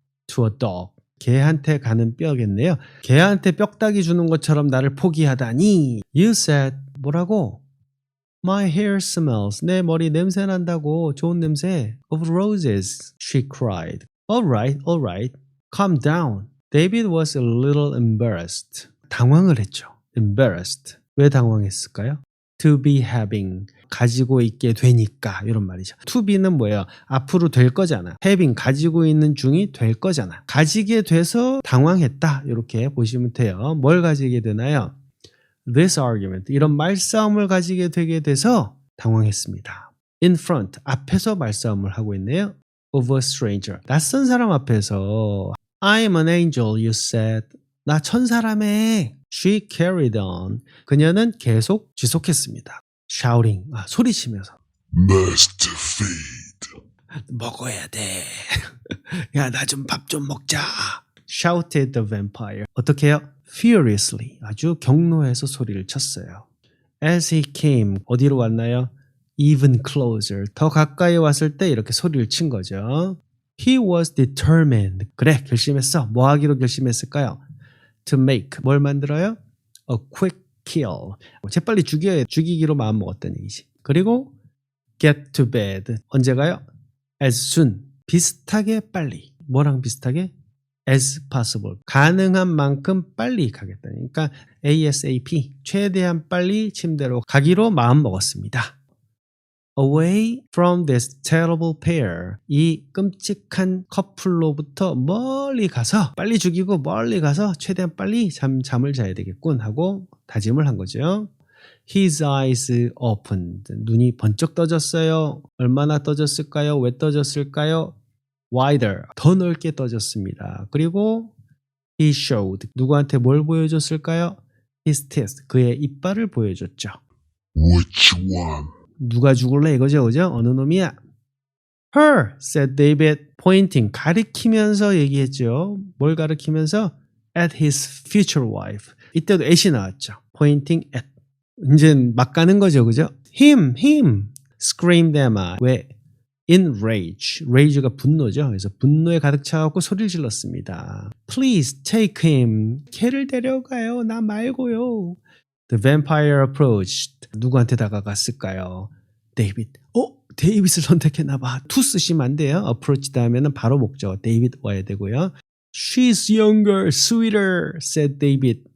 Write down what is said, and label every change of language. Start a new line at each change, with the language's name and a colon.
English: To a dog,
Korean: 개한테 가는 뼈겠네요. 개한테 뼈다귀 주는 것처럼 나를 포기하다니.
English: You said,
Korean: 뭐라고?
English: My hair smells.
Korean: 내 머리 냄새 난다고. 좋은 냄새.
English: Of roses. She cried. All right. Calm down. David was a little embarrassed.
Korean: 당황을 했죠. Embarrassed. 왜 당황했을까요?
English: To be having.
Korean: 가지고 있게 되니까. 이런 말이죠. To be는 뭐예요? 앞으로 될 거잖아. having. 가지고 있는 중이 될 거잖아. 가지게 돼서 당황했다. 이렇게 보시면 돼요. 뭘 가지게 되나요?
English: This argument,
Korean: 이런 말싸움을 가지게 되게 돼서 당황했습니다.
English: In front,
Korean: 앞에서 말싸움을 하고 있네요.
English: Of a stranger,
Korean: 낯선 사람 앞에서
English: I'm an angel, you said.
Korean: 나 천사라며.
English: She carried on.
Korean: 그녀는 계속 지속했습니다. Shouting, 소리치면서.
English: Must feed.
Korean: 먹어야 돼. 야, 나 좀 밥 좀 먹자.
English: Shouted the vampire.
Korean: 어떻게 해요? Furiously, 아주 경로해서 소리를 쳤어요.
English: As he came,
Korean: 어디로 왔나요?
English: Even closer,
Korean: 더 가까이 왔을 때 이렇게 소리를 친 거죠.
English: He was determined,
Korean: 그래 결심했어. 뭐 하기로 결심했을까요?
English: To make,
Korean: 뭘 만들어요?
English: A quick kill,
Korean: 재빨리 죽이기로 마음먹었다는 얘기지. 그리고
English: get to bed,
Korean: 언제 가요?
English: As soon,
Korean: 비슷하게 빨리. 뭐랑 비슷하게?
English: As possible,
Korean: 가능한 만큼 빨리 가겠다. 그러니까 ASAP, 최대한 빨리 침대로 가기로 마음먹었습니다.
English: Away from this terrible pair,
Korean: 이 끔찍한 커플로부터 멀리 가서, 빨리 죽이고 멀리 가서 최대한 빨리 잠을 자야 되겠군 하고 다짐을 한 거죠.
English: His eyes opened,
Korean: 눈이 번쩍 떠졌어요. 얼마나 떠졌을까요? 왜 떠졌을까요? Wider, 더 넓게 떠졌습니다. 그리고
English: he showed,
Korean: 누구한테 뭘 보여줬을까요?
English: His teeth,
Korean: 그의 이빨을 보여줬죠.
English: Which one?
Korean: 누가 죽을래 이거죠, 그죠? 어느 놈이야?
English: Her, said David, pointing,
Korean: 가리키면서 얘기했죠. 뭘 가리키면서?
English: At his future wife.
Korean: 이때도 at이 나왔죠.
English: Pointing at.
Korean: 이제 막 가는 거죠, 그죠?
English: Him, screamed Emma.
Korean: 왜?
English: In rage.
Korean: rage가 분노죠. 그래서 분노에 가득 차갖고 소리를 질렀습니다.
English: Please take him.
Korean: 걔를 데려가요. 나 말고요.
English: The vampire approached.
Korean: 누구한테 다가갔을까요? David. 데이빗을 선택했나봐. to 쓰시면 안 돼요. approach 다음에는 바로 목적. 데이빗 와야 되고요.
English: She's younger, sweeter, said David.